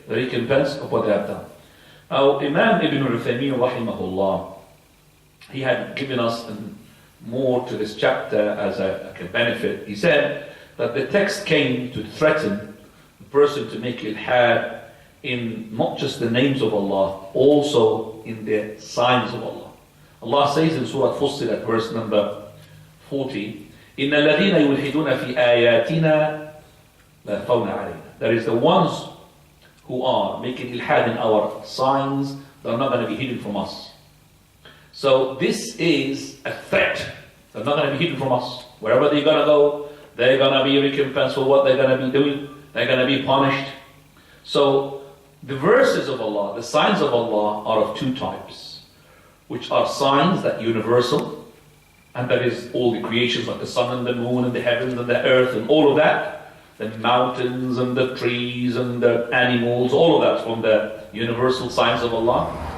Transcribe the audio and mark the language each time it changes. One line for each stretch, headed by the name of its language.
English: The recompense of what they have done. Now, Imam Ibn al-Uthaymeen, rahimahullah, he had given us more to this chapter as a benefit. He said that the text came to threaten the person to make ilhad in not just the names of Allah, also in the signs of Allah. Allah says in Surah Fussilat, verse number 40,
Arabic: إِنَّ الَّذِينَ يُلْحِدُونَ فِي آيَاتِنَا لَا خَوْنَ عَلَيْنَا.
English: That is the ones who are making ilhad in our signs, they're not going to be hidden from us. So this is a threat. They're not going to be hidden from us. Wherever they're going to go, they're going to be recompensed for what they're going to be doing. They're going to be punished. So the verses of Allah, the signs of Allah are of 2 types, which are signs that universal, and that is all the creations like the sun and the moon and the heavens and the earth and all of that, the mountains and the trees and the animals, all of that from the universal signs of Allah.